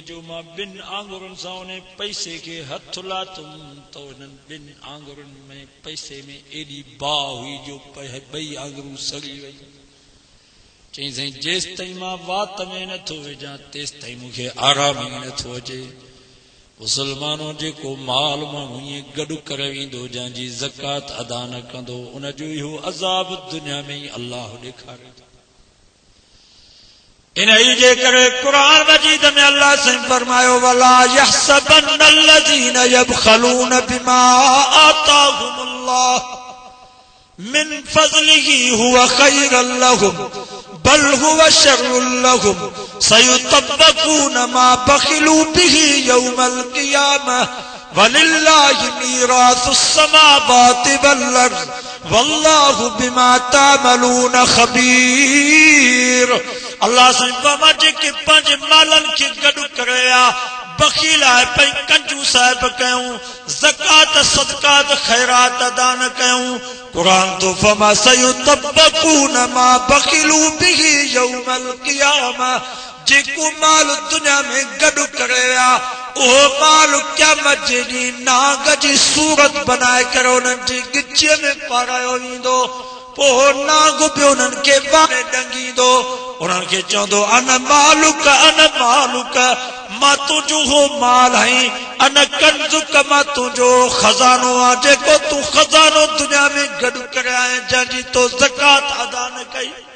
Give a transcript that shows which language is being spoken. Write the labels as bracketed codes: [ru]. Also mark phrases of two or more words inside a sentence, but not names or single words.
[sd] जो मां 2 आङुरुनि सां उन पैसे खे हथ लाथुमि त उन्हनि 2 आङुरुनि में पैसे में एॾी बाह हुई जो 2 आङुरूं सड़ी वई चई साईं जेसि ताईं मां वात में नथो विझां तेसि ताईं मूंखे आराम ई नथो अचे मुसलमानो जेको माल माण्हू ईअं गॾु करे वेंदो जंहिंजी ज़कात अदा न कंदो उनजो इहो अज़ाब दुनिया में ई अलाह ॾेखारे इन जे करे क़ुरान मजीद में अल्लाह साईं फरमायो [ar] ولا يحسبن الذين يبخلون بما آتاهم الله من فضله هو خيرا لهم بل هو شر لهم سيطوقون ما بخلوا به يوم القيامة ولله ميراث السماوات والأرض والله بما تعملون خبير [sd] अल्लाह साईं फरमा जेके पंहिंजे मालनि खे गॾु करे बखील आहे पई कंजूस आहे कयूं ज़कात सदकात खैरात अदा न कयूं कुरान तो फरमा [ar] سيطوقون ما بخلوا به يوم القيامة [sd] जेको माल दुनिया में गॾु करे उहो माल क़यामत जे ॾींहुं नाग जी सूरत बनाए करे उन्हनि जी गिचीअ में पारायो वेंदो पोइ नाग बि उन्हनि खे बारे ॾंगींदो उन्हनि खे चवंदो [ar] أنا مالك [sd] मां तुंहिंजो हो माल आहीं [ar] أنا كنزك [sd] मां तुंहिंजो खज़ानो आहे जेको तूं खज़ानो दुनिया में गॾु करे आहीं जंहिंजी तो ज़कात अदा न कई